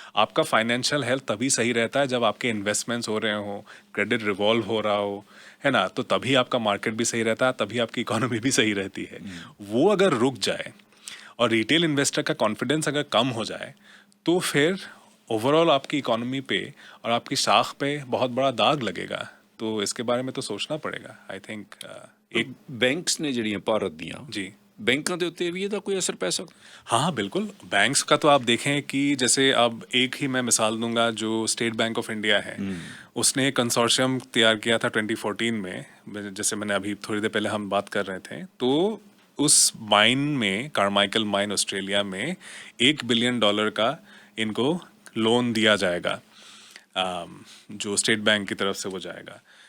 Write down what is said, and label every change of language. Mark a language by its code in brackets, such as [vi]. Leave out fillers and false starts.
[hi] आपका financial health तभी सही रहता है जब आपके इन्वेस्टमेंट्स हो रहे हो, क्रेडिट रिवॉल्व हो रहा हो, है ना, तो तभी आपका मार्केट भी सही रहता है, तभी आपकी इकोनॉमी भी सही रहती है। वो अगर रुक जाए और रिटेल इन्वेस्टर का कॉन्फिडेंस अगर कम हो जाए तो फिर ओवरऑल आपकी इकोनॉमी पे और आपकी शाख पे बहुत बड़ा दाग लगेगा। तो इसके बारे में तो सोचना पड़ेगा। आई थिंक एक बैंक्स ने [pa] ਜਿਹੜੀਆਂ ਭਾਰਤ ਦੀਆਂ [hi] जी [pa] बैंकों ਦੇ ਉੱਤੇ ਵੀ ਇਹਦਾ ਕੋਈ ਅਸਰ ਪੈ ਸਕਦਾ। [hi] हाँ हाँ बिल्कुल। बैंक्स का तो आप देखें कि जैसे अब एक ही मैं मिसाल दूंगा, जो स्टेट बैंक ऑफ इंडिया है उसने एक कंसोर्शियम तैयार किया था 2014 में, जैसे मैंने अभी थोड़ी देर पहले हम बात कर रहे थे, तो उस माइन में कारमाइकल माइन ऑस्ट्रेलिया में $1 बिलियन का इनको लोन दिया जाएगा, जो स्टेट बैंक की तरफ से वो जाएगा।